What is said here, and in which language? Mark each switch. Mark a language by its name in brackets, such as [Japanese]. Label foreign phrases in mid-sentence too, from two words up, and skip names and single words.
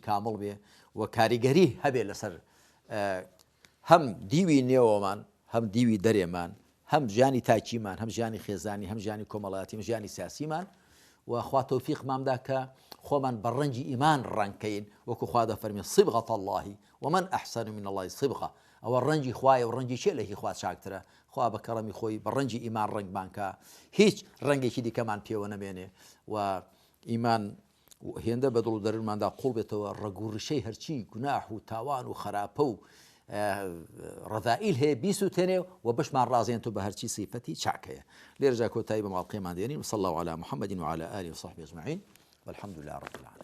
[Central Kurdish] کامڵ بێ و کاریگەری هەبێ لەسەر هەم دیوی نێوەمان هەم دیوی دەرێمان هەم ژیانی تاکیمان هەم ژیانی خێزانی هەم ژیانی کۆمەڵایەتی هەم ژیانی سیاسیمان و خوا تەوفیقمامدا کە خۆمان بە ڕەنگی ئیمان ڕەنگکەین وەکو خوا دەفەرمێ [Arabic] صبغة الله ومن أحسن من الله صبغة [Central Kurdish] ئەوە ڕەنگی خوایە و ڕەنگی شێلێکی خوا چاکترە خوا بە کەڕەمی خۆی بە ڕەنگی ئیمان ڕەنگمانکە هیچ ڕەنگێکی دیکەمان پێوە نەمێنێ و ئیمان هێندە بە دڵ و دەرونماندا قوڵ بێتەوە ڕەگوڕشەی هەرچی گوناح و تاوان و خراپە و ڕەذائیل هەیە بیسووتێنێ و بەشمان ڕازێنێتەوە بە هەرچی سیفەتی چاکەیە لێرەجا کۆتایی بە ماڵقەیەمان دێنین [Arabic] وصلى الله على محمد وعلى آله وصحبه أجمعين والحمد لله رب العالمين